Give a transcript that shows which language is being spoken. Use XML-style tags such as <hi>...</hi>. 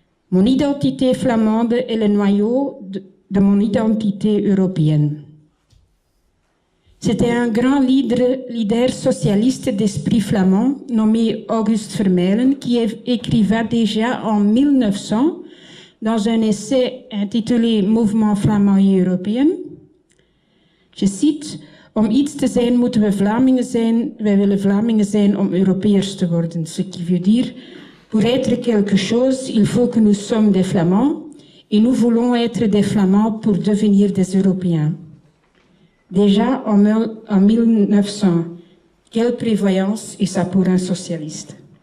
<fr>Mon identité flamande est le noyau de mon identité européenne. C'était un grand leader socialiste d'esprit flamand nommé Auguste Vermeulen qui écriva déjà en 1900 dans un essai intitulé Mouvement flamand et européen. Je cite,</fr> <nl>om iets te zijn moeten we Vlamingen zijn, wij willen Vlamingen zijn om Europeërs te worden.</nl> <fr>Ce qui veut dire, pour être quelque chose, il faut que nous sommes des Flamands et nous voulons être des Flamands pour devenir des Européens. Déjà en 1900, quelle prévoyance et ça pour un socialiste.</fr>